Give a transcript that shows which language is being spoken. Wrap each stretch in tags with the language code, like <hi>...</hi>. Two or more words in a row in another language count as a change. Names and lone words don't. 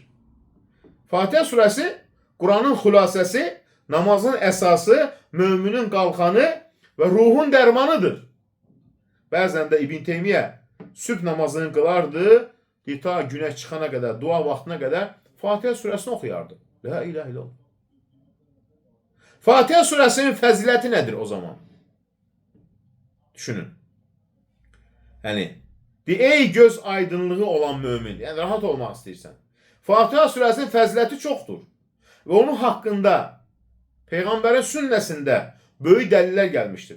<az>Fatiha surəsi Quranın xülasəsi, namazın əsası, müminin qalxanı və ruhun dərmanıdır. Bəzən də İbn Teymiyyə sübh namazını qılardı, ta günəş çıxana qədər, dua vaxtına qədər Fatiha surəsini oxuyardı.</az> <ar>لا إله إلا الله.</ar> <az>Fatiha surəsinin fəziləti nədir o zaman? Düşünün. Yəni, ey göz aydınlığı olan mümin, yəni rahat olmaq istəyirsən. Fatiha surəsinin fəziləti çoxdur. Və onun haqqında Peyğəmbərin sünnəsində böyük dəlillər gəlmişdir.</az>